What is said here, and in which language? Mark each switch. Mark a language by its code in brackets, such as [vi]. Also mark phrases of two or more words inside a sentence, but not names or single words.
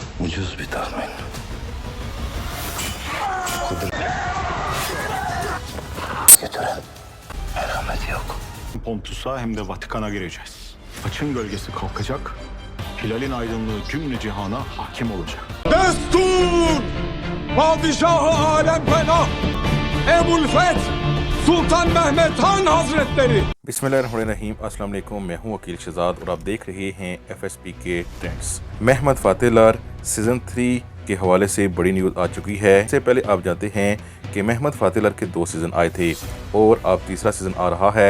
[tr] Ucuz bir tahmin. Götüren merhamet yok. Pontus'a hem de Vatikan'a gireceğiz. Açın gölgesi kalkacak, hilalin aydınlığı cümle cihana hakim olacak. Destur! Padişah-ı Alem Penah! Ebul Feth! Sultan Mehmed Han hazretleri. [ar] بسم الله الرحمن الرحيم، السلام عليكم. [hi] मैं हूं वकील शहजाद और आप देख रहे हैं FSP के ट्रेंड्स। महमद फातेलार सीजन 3 के हवाले से बड़ी न्यूज़ आ चुकी है। इससे पहले आप जानते हैं कि महमद फातेलार के 2 सीज़न आए थे और अब तीसरा सीज़न आ रहा है।